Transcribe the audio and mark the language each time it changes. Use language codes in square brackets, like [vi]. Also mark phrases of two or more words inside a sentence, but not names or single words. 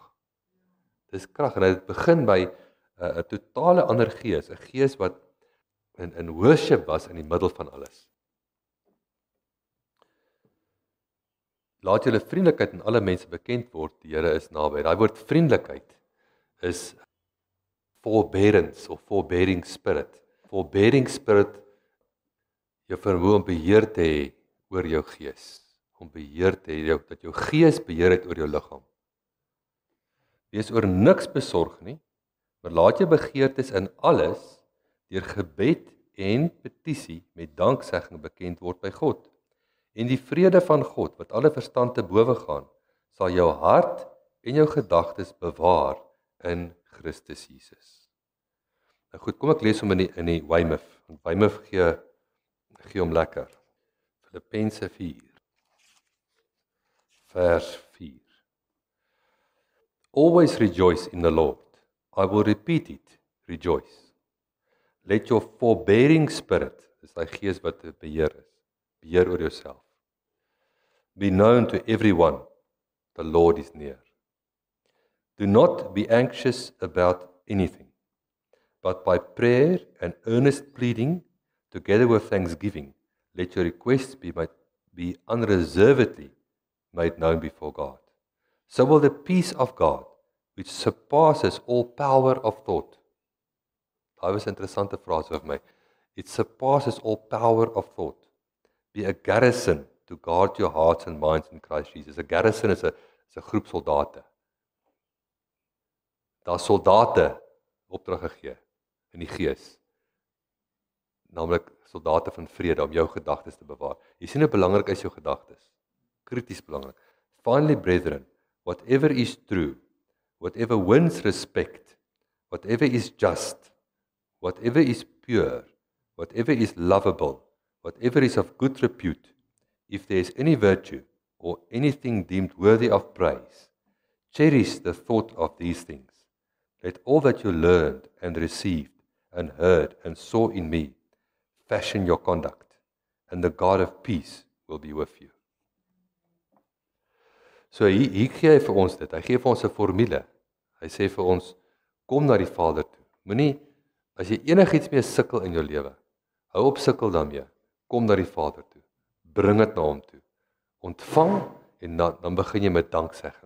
[af] Dis krag en dit begin by 'n totale ander gees, 'n gees wat in worship was in die middel van alles. Laat julle vriendelikheid aan alle mense bekend word, die Here is naby. Daai woord vriendelikheid is forbearance of [en] forbearing spirit. Forbearing spirit, [af] jou vermoë om beheer te hê oor jou gees. Om beheer te hê, dat jou gees beheer het oor jou liggaam. Wees oor niks besorg nie, maar laat jou begeertes in alles deur gebed en petisie met danksegging bekend word by God. En die vrede van God, wat alle verstand te bowe gaan, sal jou hart en jou gedagtes bewaar in Christus Jesus. Nou goed, kom ek lees hom in die Weymouth. Want Weymouth gee hom lekker. Filippense 4, vers 4. [en] Always rejoice in the Lord. I will repeat it, rejoice. Let your forbearing spirit, [af] dis daai gees wat beheer is, beheer oor jouself, [en] be known to everyone, the Lord is near. Do not be anxious about anything, but by prayer and earnest pleading, together with thanksgiving, let your requests be unreservedly made known before God. So will the peace of God, which surpasses all power of thought. [af] Daai was 'n interessante frase vir my. [en] It surpasses all power of thought. Be a garrison to guard your hearts and minds in Christ Jesus. [af] 'n Garrison is 'n groep soldate. Daar's soldate opdrag gegee in die gees. Naamlik soldate van vrede om jou gedagtes te bewaar. Jy sien hoe belangrik is jou gedagtes. Krities belangrik. [en] Finally, brethren, whatever is true, whatever wins respect, whatever is just, whatever is pure, whatever is lovable, whatever is of good repute, if there is any virtue or anything deemed worthy of praise, cherish the thought of these things. Let all that you learned and received and heard and saw in me fashion your conduct, and the God of peace will be with you. [af] So hier gee hy vir ons dit. Hy gee vir ons 'n formule. Hy sê vir ons, kom na die Vader toe. Moenie, as jy enigiets mee sukkel in jou lewe, hou op sukkel daarmee. Kom na die Vader toe. Bring dit na hom toe. Ontvang en dan begin jy met danksegging.